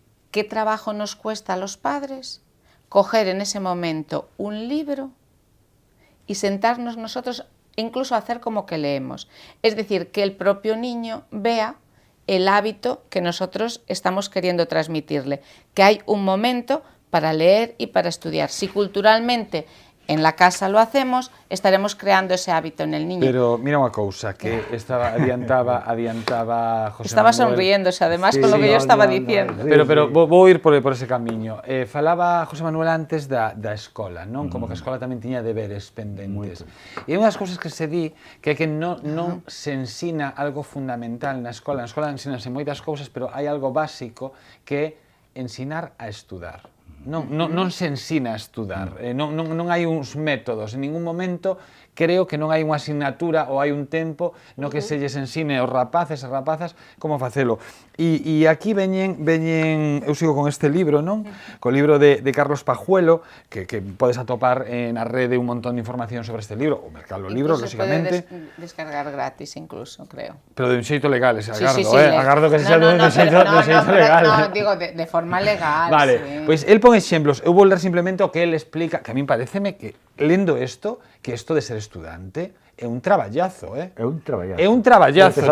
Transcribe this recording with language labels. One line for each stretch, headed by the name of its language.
Spanish: ¿Qué trabajo nos cuesta a los padres coger en ese momento un libro y sentarnos nosotros, incluso hacer como que leemos? Es decir, que el propio niño vea el hábito que nosotros estamos queriendo transmitirle, que hay un momento para leer y para estudiar. Si culturalmente en la casa lo hacemos, estaremos creando ese hábito en el niño.
Galician: Pero mira unha cousa, que adiantaba José
Spanish: Estaba
Galician: Manuel.
Spanish: sonriéndose, además, con lo que yo estaba diciendo.
Galician: Pero vou ir por ese camiño. Falaba José Manuel antes da escola, non? Como que a escola tamén tiña deberes pendentes. E unha das cousas que se di que é que non se ensina algo fundamental na escola. Na escola ensínanse moitas cousas, pero hai algo básico que é ensinar a estudar. Non se ensina a estudar, non hai uns métodos, en ningún momento creo que non hai unha asignatura ou hai un tempo no que se lles ensine aos rapaces e rapazas como facelo. E aquí veñen, eu sigo con este libro, non? Co libro de Carlos Pajuelo, que podes atopar na rede un montón de información sobre este libro, o mercado libro, lógicamente. Se pode descargar gratis incluso, creo. Pero de un xeito legal, agardo, agardo que sexa de un xeito legal. No, digo, de forma legal. Vale, pois el pon exemplos, eu vou ler simplemente o que el explica, que a min pareceme que, lendo isto, que isto de ser estudante é un traballazo, É un traballazo.